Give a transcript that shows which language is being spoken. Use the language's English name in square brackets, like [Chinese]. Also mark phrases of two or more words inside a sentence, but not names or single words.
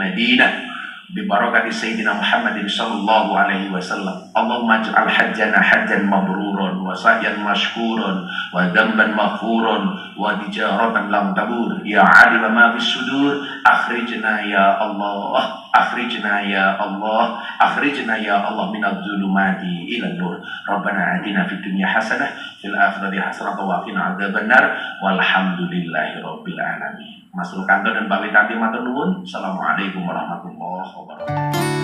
[Arabic] مدينة ببركة سيدنا محمد صلى الله عليه وسلم اللهم اجعل حجنا حجا مبرورا وسعيا مشكورا وذنبا مغفورا وتجارة لن تبور يا عالم ما في الصدور أخرجنا يا الله أخرجنا يا الله أخرجنا يا الله من الظلمات إلى النور ربنا آتنا في الدنيا حسنة وفي الآخرة حسنة وقنا عذاب النار والحمد لله رب العالمين [Javanese] Mas Rukanto dan Mbak Witanti matur nuwun. [Arabic] السلام عليكم ورحمة الله وبركاته.